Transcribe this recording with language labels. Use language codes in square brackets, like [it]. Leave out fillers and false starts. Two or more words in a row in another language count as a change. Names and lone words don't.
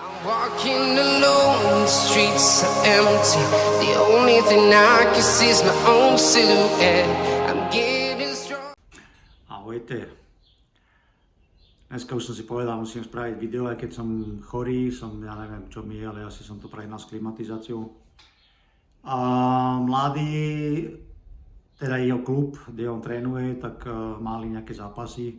[en] Walking alone, the streets are empty. The only thing I can see is my own silhouette. I'm getting strong. [sk] Ahojte. Dneska už som si povedal, musím spraviť video, aj keď som chorý, ja neviem čo mi je, ale asi som to prehnal s klimatizáciou. A mladý, teda jeho klub, kde on trénuje, tak mali nejaké zápasy.